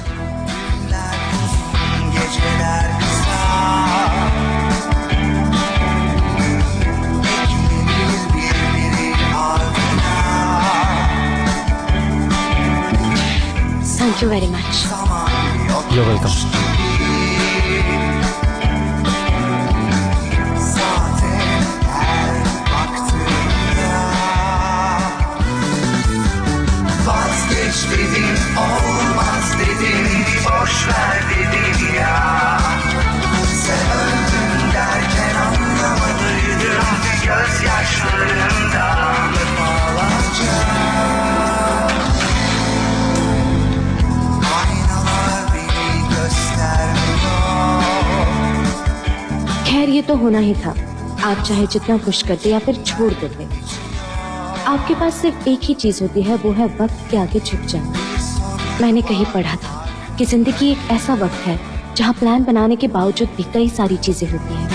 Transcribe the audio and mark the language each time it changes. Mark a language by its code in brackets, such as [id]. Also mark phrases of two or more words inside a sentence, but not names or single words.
[tr] Geceler kısa Birbiri ardına [en] Thank you very much. [tr] Zaman yok [en] You're welcome. [tr] zaten her baktığımda Vazgeç dedim olmaz dedim boş ver dedim ya Sen öldün derken anlamadıydım gözyaşlarımdan defalarca Aynalar beni göstermiyor [hi] खैर ये तो होना ही था। आप चाहे जितना पुश करते या फिर छोड़ देते, आपके पास सिर्फ एक ही चीज होती है, वो है वक्त के आगे झुक जाना। मैंने कहीं पढ़ा था कि जिंदगी एक ऐसा वक्त है जहाँ प्लान बनाने के बावजूद भी कई सारी चीजें होती हैं।